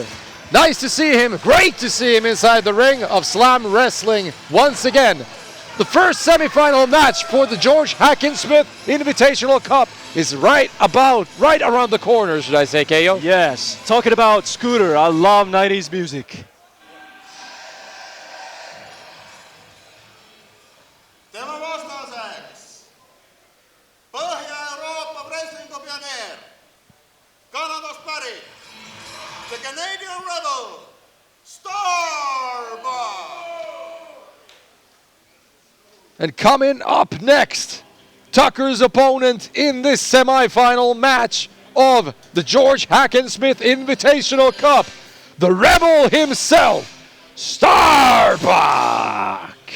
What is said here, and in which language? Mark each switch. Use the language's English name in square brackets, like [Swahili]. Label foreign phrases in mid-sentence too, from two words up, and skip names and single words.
[English] Nice to see him, great to see him inside the ring of Slam Wrestling once again. The first semifinal match for the George Hackenschmidt Invitational Cup is right around the corner, should I say, Keo? Yes, talking about Scooter, I love 90s music. [Estonian] Tema vastaseks Põhja-Euroopa wrestlingu pioneer, Kanadast pärit, [English] the Canadian Rebel, Starbuck! And coming up next, Tucker's opponent in this semifinal match of the George Hackenschmidt Invitational Cup, the Rebel himself, Starbuck.